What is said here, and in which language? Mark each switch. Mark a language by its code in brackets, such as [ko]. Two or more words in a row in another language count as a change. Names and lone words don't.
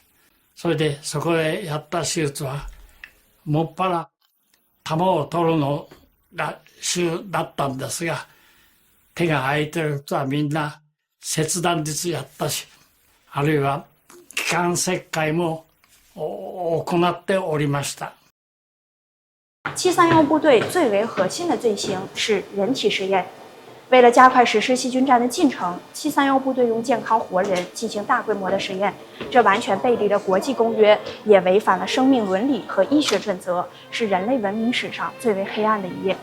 [ja] それでそこでやった手術はもっぱら弾を取るのが主だったんですが、手が空いてる人はみんな切断術やったし、あるいは気管切開も行っておりました。 [zh] 731 部队最为核心的罪行是人体实验。为了加快实施细菌战的进程，731部队用健康活人进行大规模的实验，这完全背离了国际公约，也违反了生命伦理和医学准则，是人类文明史上最为黑暗的一页。